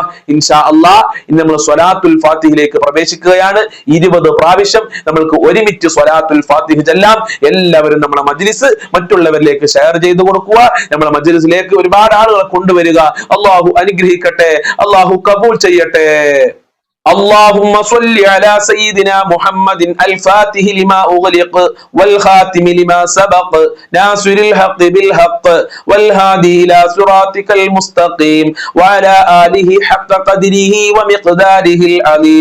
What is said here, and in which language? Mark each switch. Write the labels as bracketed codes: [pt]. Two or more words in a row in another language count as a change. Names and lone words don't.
[ar] إن شاء الله [ml] ഇന്ന് നമ്മൾ സ്വലാത്തുൽ ഫാത്തിഹിലേക്ക് പ്രവേശിക്കുകയാണ്. 20 പ്രാവശ്യം നമ്മൾക്ക് ഒരുമിച്ച് സ്വലാത്തുൽ ഫാത്തിഹ ചൊല്ലാം. എല്ലാവരും നമ്മളെ മജ്ലിസ് മറ്റുള്ളവരിലേക്ക് ഷെയർ ചെയ്തു കൊടുക്കുക. നമ്മളെ മജ്ലിസിലേക്ക് ഒരുപാട് ആളുകളെ കൊണ്ടുവരിക. അല്ലാഹു അനുഗ്രഹിക്കട്ടെ, അല്ലാഹു കബൂൽ ചെയ്യട്ടെ. [ar] اللهم صل على سيدنا محمد الفاتح لما أغلق والخاتم لما سبق ناصر الحق بالحق والهادي إلى صراطك المستقيم وعلى آله حق قدره ومقداره العظيم.